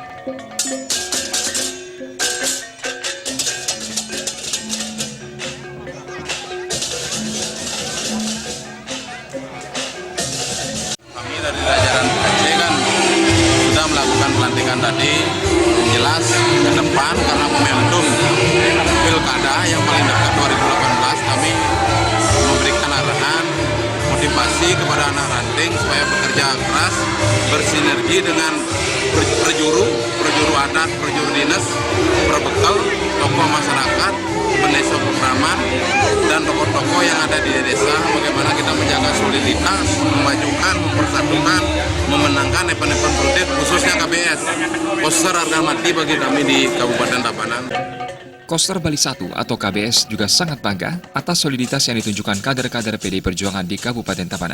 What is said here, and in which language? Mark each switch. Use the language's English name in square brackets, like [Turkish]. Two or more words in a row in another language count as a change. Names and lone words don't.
[Indonesian] Kami dari jajaran PAC kan sudah melakukan pelantikan tadi, jelas ke depan karena momentum pilkada yang paling dekat 2018, kami memberikan arahan motivasi kepada anak ranting supaya bekerja keras, bersinergi dengan perjuru adat, perjuru dinas, perbekal, tokoh masyarakat, pendesa Pemraman, dan tokoh-tokoh yang ada di desa, bagaimana kita menjaga soliditas, memajukan, mempersatukan, memenangkan event-event politik, khususnya KBS. Koster harga mati bagi kami di Kabupaten Tabanan. Koster Bali 1 atau KBS juga sangat bangga atas soliditas yang ditunjukkan kader-kader PDI Perjuangan di Kabupaten Tabanan.